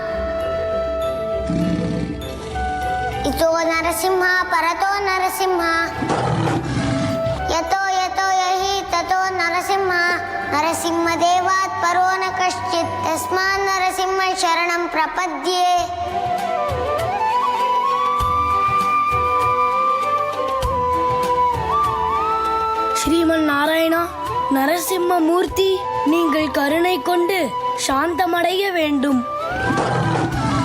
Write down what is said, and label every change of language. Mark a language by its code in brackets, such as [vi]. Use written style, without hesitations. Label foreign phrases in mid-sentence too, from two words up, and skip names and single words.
[sa] इतो नरसिंहा परतो नरसिंहा यतो यतो यहि ततो नरसिंहा नरसिंहदेवात् परो न कश्चित् तस्मात् नरसिंह शरणं प्रपद्ये। [ta] ஸ்ரீமன் நாராயணா, நரசிம்ம மூர்த்தி, நீங்கள் கருணை கொண்டு சாந்தமடைய வேண்டும்.